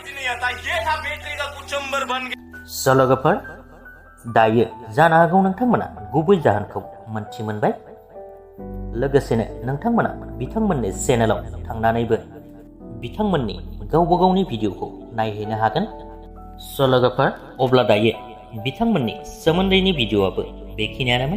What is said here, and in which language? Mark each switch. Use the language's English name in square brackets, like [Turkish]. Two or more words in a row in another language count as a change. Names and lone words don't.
[Hindi] नहीं आता। ये था बैटरी का कुचंबर बन गया। [Bodo] सलगफोर दायो जानो हागौ नोंथांमोना गुबै जाहोनखौ मोनथि मोनबाय। लोगोसेनो नोंथांमोना बिथांमोननि चेनेलाव थांनानैबो बिथांमोननि गावबा गावनि भिडिअखौ नायहैनो हागोन। सलगफोर अब्ला दायो बिथांमोननि सोमोन्दैनि भिडिअआबो बेखिनियानोमोन।